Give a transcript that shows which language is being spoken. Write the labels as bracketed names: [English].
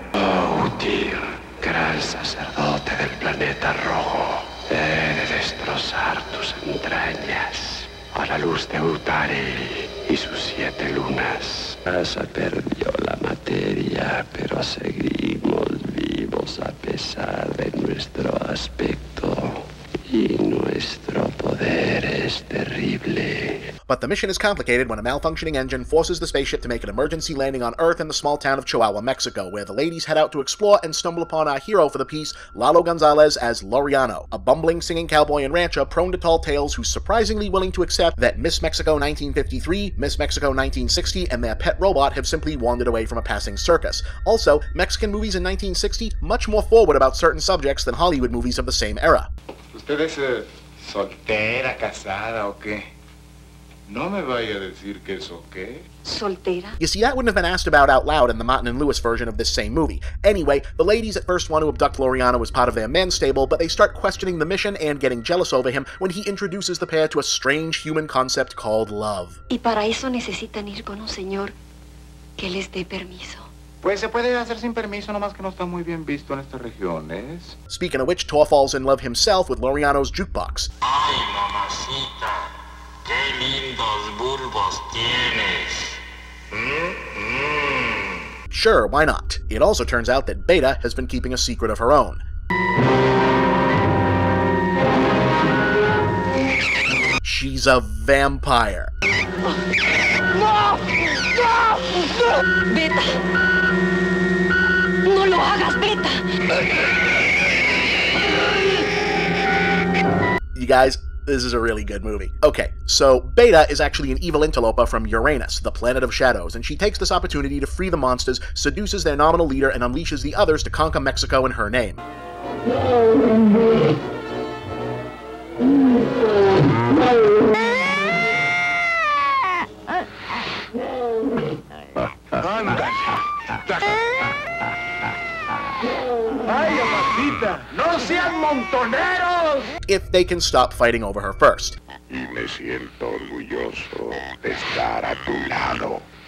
[Spanish] Oh, Tyr, gran sacerdote del planeta rojo, he de destrozar tus entrañas a la luz de Utari y sus 7 lunas. Casa perdió la materia, pero seguimos vivos a pesar de nuestro aspecto. Y nuestro poder es terrible. [English] But the mission is complicated when a malfunctioning engine forces the spaceship to make an emergency landing on Earth in the small town of Chihuahua, Mexico, where the ladies head out to explore and stumble upon our hero for the piece, Lalo Gonzalez as Laureano, a bumbling singing cowboy and rancher prone to tall tales who's surprisingly willing to accept that Miss Mexico 1953, Miss Mexico 1960, and their pet robot have simply wandered away from a passing circus. Also, Mexican movies in 1960 much more forward about certain subjects than Hollywood movies of the same era. [Spanish] ¿Usted es soltera, casada o qué? No me vaya a decir que eso qué. Soltera? [English] You see, that wouldn't have been asked about out loud in the Martin and Lewis version of this same movie. Anyway, the ladies at first want to abduct Laureano as part of their men's stable, but they start questioning the mission and getting jealous over him when he introduces the pair to a strange human concept called love. [Spanish] Y para eso necesitan ir con un señor que les dé permiso. Pues se puede hacer sin permiso, nomás que no está muy bien visto en estas regiones. [English] Speaking of which, Tor falls in love himself with Laureano's jukebox. [Spanish] Ay, mamacita, qué lindos bulbos tienes. [English] Sure, why not? It also turns out that Beta has been keeping a secret of her own. She's a vampire. [Spanish] ¡No! ¡No! ¡No! Beta. No lo hagas, Beta. [English] You guys, this is a really good movie. Okay, so Beta is actually an evil interloper from Uranus, the planet of shadows, and she takes this opportunity to free the monsters, seduces their nominal leader, and unleashes the others to conquer Mexico in her name. [Spanish] ¡Ay, mamacita! ¡No sean montoneros! [English] If they can stop fighting over her first. [Spanish] Y me siento orgulloso de estar a tu lado.